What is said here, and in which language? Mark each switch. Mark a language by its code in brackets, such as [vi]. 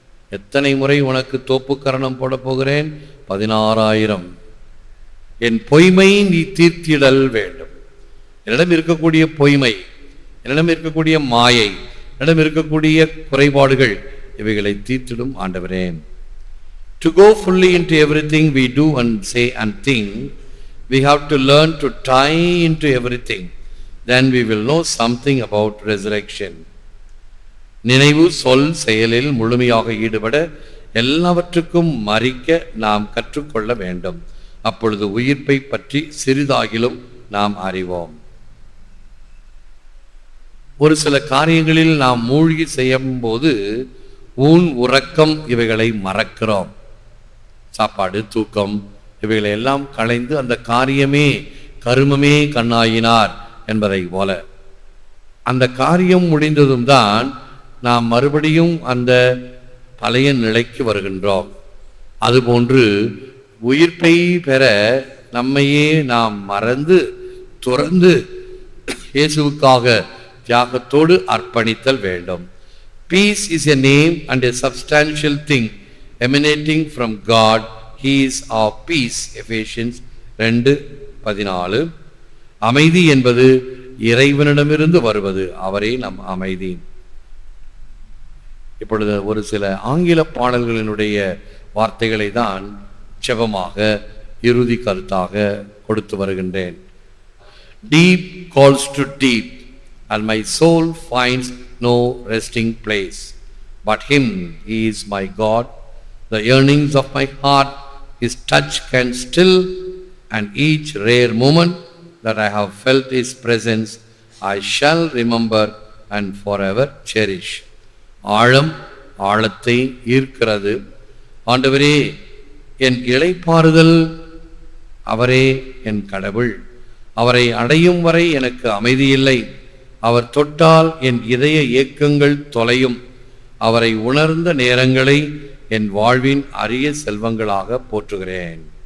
[ta] எத்தனை முறை உனக்கு தோப்புக்கரணம் போட போகிறேன்? 16,000. என் பொய்மை நீ தீர்த்திடல் வேண்டும். என்னிடம் இருக்கக்கூடிய பொய்மை, என்னிடம் இருக்கக்கூடிய மாயை, என்னிடம் இருக்கக்கூடிய குறைபாடுகள், இவைகளை தீர்த்திடும் ஆண்டவரே. [en] To go fully into everything we do and say and think, we have to learn to tie into everything. Then we will know something about resurrection. [ta] நினைவு, சொல், செயலில் முழுமையாக ஈடுபட எல்லாவற்றுக்கும் மறிக்க நாம் கற்றுக்கொள்ள வேண்டும். அப்பொழுது உயிர்ப்பை பற்றி சிறிதாகிலும் நாம் அறிவோம். ஒரு சில காரியங்களில் நாம் மூழ்கி செய்யும் போது ஊன், உறக்கம் இவைகளை மறக்கிறோம். சாப்பாடு, தூக்கம் இவைகளை எல்லாம் களைந்து அந்த காரியமே கருமமே கண்ணாயினார் என்பதை போல அந்த காரியம் முடிந்ததும் தான் நாம் மறுபடியும் அந்த பழைய நிலைக்கு வருகின்றோம். அதுபோன்று உயிர்ப்பை பெற நம்மையே நாம் மறந்து துறந்து இயேசுவுக்காக தியாகத்தோடு அர்ப்பணித்தல் வேண்டும். [en] Peace is a name and a substantial thing emanating from God. He is our peace. Ephesians 2:14. [ta] அமைதி என்பது இறைவனிடமிருந்து வருவது, அவரே நம் அமைதி. இப்பொழுது ஒரு சில ஆங்கில பாடல்களினுடைய வார்த்தைகளை தான் செபமாக இறுதி கருத்தாக கொடுத்து வருகின்றேன். [en] Deep calls to deep, and my soul finds no resting place. But him, he is my God. The yearnings of my heart, his touch can still, and each rare moment that I have felt his presence, I shall remember and forever cherish. [ta] ஆழம் ஆழத்தை ஈர்க்கிறது. ஆண்டவரே, என் இளைப்பாறுதல், அவரே என் கடவுள். அவரை அடையும் வரை எனக்கு அமைதியில்லை. அவர் தொட்டால் என் இதய ஏக்கங்கள் தொலையும். அவரை உணர்ந்த நேரங்களை என் வாழ்வின் அரிய செல்வங்களாக போற்றுகிறேன்.